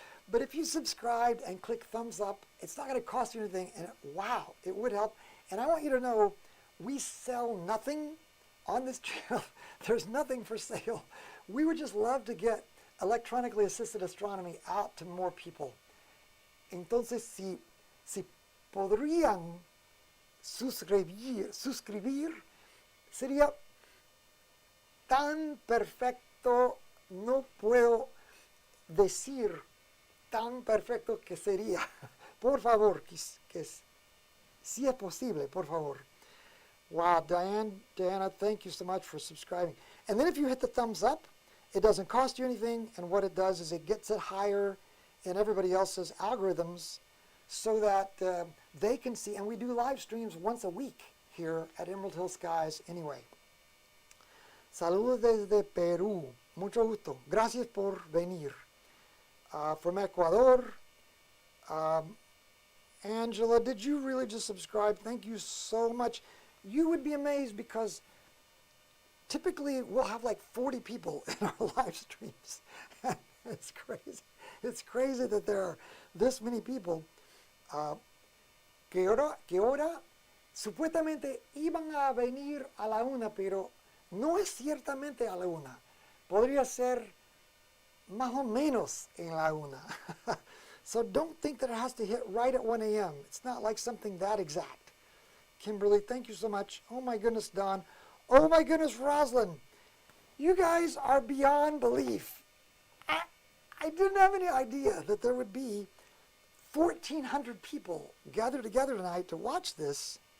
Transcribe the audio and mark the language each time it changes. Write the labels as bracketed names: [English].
[English] But if you subscribed and click thumbs up, it's not going to cost you anything, and wow, it would help. And I want you to know, we sell nothing on this channel. There's nothing for sale. We would just love to get electronically assisted astronomy out to more people. [Spanish] Entonces, si podrían suscribir, sería tan perfecto, no puedo decir tan perfecto que sería. Por favor, si es posible, por favor. [English] Wow, Diana, thank you so much for subscribing. And then if you hit the thumbs up, it doesn't cost you anything, and what it does is it gets it higher in everybody else's algorithms so that they can see, and we do live streams once a week here at Emerald Hill Skies anyway. [Spanish] Saludos desde Perú. Mucho gusto. Gracias por venir. [English] From Ecuador. Angela, did you really just subscribe? Thank you so much. You would be amazed because typically we'll have like 40 people in our live streams. It's crazy. It's crazy that there are this many people. [Spanish] Que ahora supuestamente iban a venir a la 1, pero no es ciertamente a la 1. Podría ser más o menos en la 1. [English] So don't think that it has to hit right at 1 a.m. It's not like something that exact. Kimberly, thank you so much. Oh my goodness, Don. Oh my goodness, Rosalind. You guys are beyond belief. I didn't have any idea that there would be 1,400 people gathered together tonight to watch this.